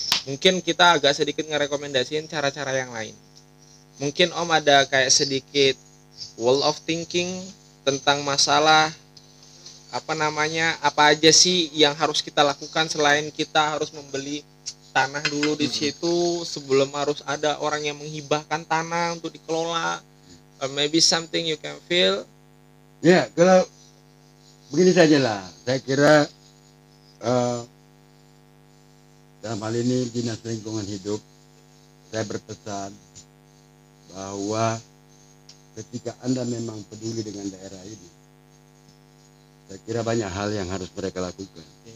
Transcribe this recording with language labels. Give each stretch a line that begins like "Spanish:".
Indonesian: Mungkin kita agak sedikit ngerekomendasiin cara-cara yang lain. Mungkin Om ada kayak sedikit
English: wall of thinking
Indonesian: tentang masalah apa aja sih yang harus kita lakukan selain kita harus membeli tanah dulu di situ sebelum harus ada orang yang menghibahkan tanah untuk dikelola.
English: Maybe something you can feel.
Indonesian: Ya, kalau begini sajalah, saya kira dalam hal ini Dinas Lingkungan Hidup, saya berpesan bahwa ketika Anda memang peduli dengan daerah ini, saya kira banyak hal yang harus mereka lakukan.